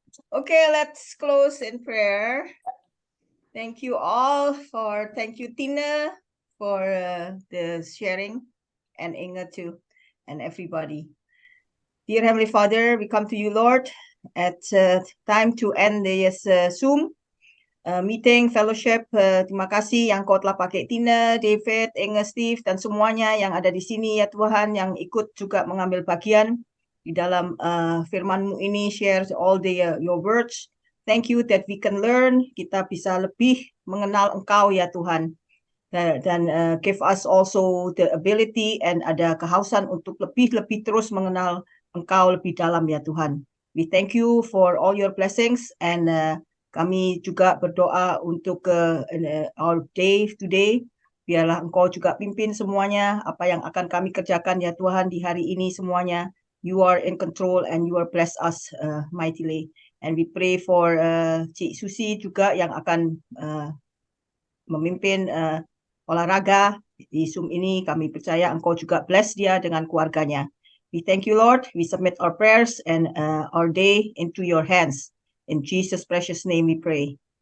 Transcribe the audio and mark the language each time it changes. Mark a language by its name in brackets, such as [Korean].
[English] Okay, let's close in prayer. Thank you all thank you Tina for the sharing, and Inga too, and everybody. Dear Heavenly Father, we come to you, Lord, at time to end this Zoom meeting, fellowship. [Indonesian] Terima kasih yang kau telah pakai Tina, David, Inga, Steve, dan semuanya yang ada di sini ya Tuhan, yang ikut juga mengambil bagian di dalam firman-Mu ini, [English] share all your words. Thank you that we can learn, [Indonesian] kita bisa lebih mengenal Engkau ya Tuhan. Dan [English] give us also the ability and [Indonesian] ada kehausan untuk lebih terus mengenal Engkau lebih dalam ya Tuhan. [English] We thank you for all your blessings, and [Indonesian] kami juga berdoa untuk [English] our day today. [Indonesian] Biarlah Engkau juga pimpin semuanya, apa yang akan kami kerjakan ya Tuhan di hari ini semuanya. [English] You are in control and you are bless us mightily. And we pray for [Indonesian] Cik Susi juga yang akan memimpin olahraga di Zoom ini. Kami percaya Engkau juga bless dia dengan keluarganya. [English] We thank you, Lord. We submit our prayers and our day into your hands. In Jesus' precious name we pray.